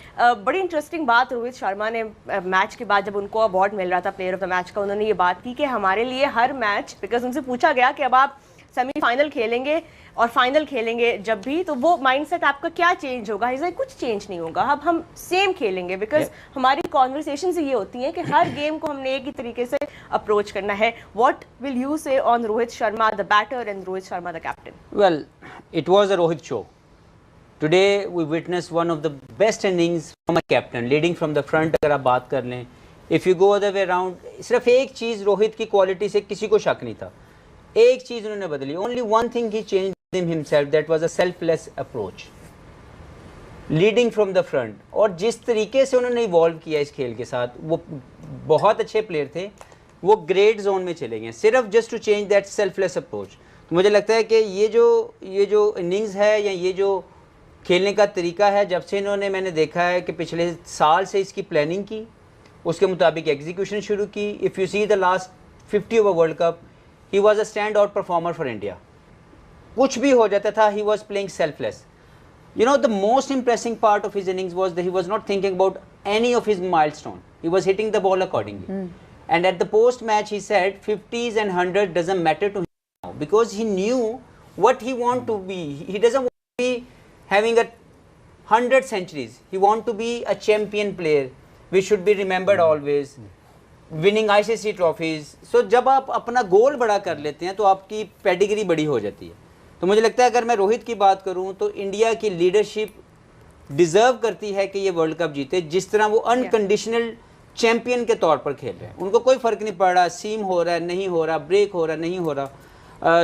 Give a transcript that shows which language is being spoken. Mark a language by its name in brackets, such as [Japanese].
[Hindi] बड़ी इंटरेस्टिंग बात रोहित शर्मा ने मैच के बाद जब उनको अवार्ड मिल रहा था प्लेयर ऑफ द मैच का, उन्होंने ये बात की कि हमारे लिए हर मैच, बिकॉज उनसे पूछा गया कि अब आप सेमीफाइनल खेलेंगे और फाइनल खेलेंगे जब भी, तो वो माइंडसेट आपका क्या चेंज होगा? इसे कुछ चेंज नहीं होगा, अब हम सेम खेलेंगे, बिकॉज हमारी कॉन्वर्सेशन ये होती है कि हर गेम को हमने एक ही तरीके से अप्रोच करना है। [English] What will you say on Rohit Sharma the batter and Rohit Sharma the captain? Well, it was a Rohit show. Today we witnessed one of the best innings from a captain, leading from the front. [Hindi] अगर आप बात कर लें, if you go other way around, सिर्फ एक चीज़ रोहित की quality से किसी को शक नहीं था, एक चीज़ उन्होंने बदली. [English] Only one thing he changed in himself, that was a selfless approach, leading from the front. [Hindi] और जिस तरीके से उन्होंने इवॉल्व किया इस खेल के साथ, वो बहुत अच्छे प्लेयर थे, वो ग्रेट जोन में चले गए सिर्फ just to change that selfless approach. तो मुझे लगता है कि ये जो इनिंग्स है या ये जो खेलने का तरीका है, जब से इन्होंने, मैंने देखा है कि पिछले साल से इसकी प्लानिंग की, उसके मुताबिक एग्जीक्यूशन शुरू की. [English] If you see the last 50 over World Cup, he was a stand out performer for India. [Hindi] कुछ भी हो जाता था, he was playing selfless. [English] You know, the most impressive part of his innings was that he was not thinking about any of his milestone. He was hitting the ball accordingly. And at the post-match, he said 50s and 100 doesn't matter to him now, because he knew what he want to be. He doesn't want to be having 100 centuries. He want to be a champion player. We should be remembered always. Winning ICC trophies. [Hindi] So जब आप अपना गोल बड़ा कर लेते हैं तो आपकी pedigree बड़ी हो जाती है. तो मुझे लगता है अगर मैं रोहित की बात करूं तो इंडिया की लीडरशिप डिज़र्व करती है कि ये वर्ल्ड कप जीते. जिस तरह वो अनकंडीशनल चैंपियन के तौर पर खेल रहे हैं, उनको कोई फ़र्क नहीं पड़ रहा सीम हो रहा है नहीं हो रहा, ब्रेक हो रहा नहीं हो रहा.